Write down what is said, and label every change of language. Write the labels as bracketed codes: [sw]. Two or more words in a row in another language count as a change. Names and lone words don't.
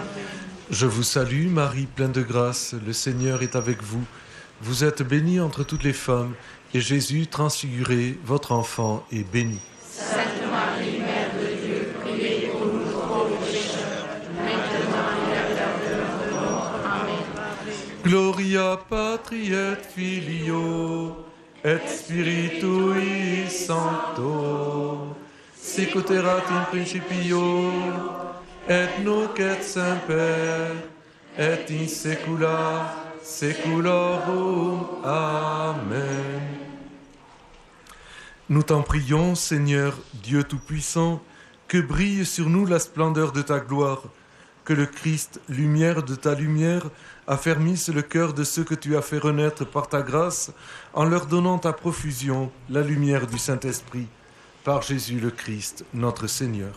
[fr] Je vous salue, Marie, pleine de grâce. Le Seigneur est avec vous. Vous êtes bénie entre toutes les femmes, et Jésus, transfiguré, votre enfant, est béni. Sainte Marie, Mère de Dieu, priez pour nous pauvres pécheurs, maintenant et à l'heure de notre mort. Amen. [la] Gloria Patri et Filio et Spiritui Sancto, sic ut erat in principio, et nunc et semper, et in saecula saeculorum. Amen. [fr] Nous t'en prions, Seigneur, Dieu Tout-Puissant, que brille sur nous la splendeur de ta gloire, que le Christ, lumière de ta lumière, affermisse le cœur de ceux que tu as fait renaître par ta grâce, en leur donnant à profusion la lumière du Saint-Esprit, par Jésus le Christ, notre Seigneur.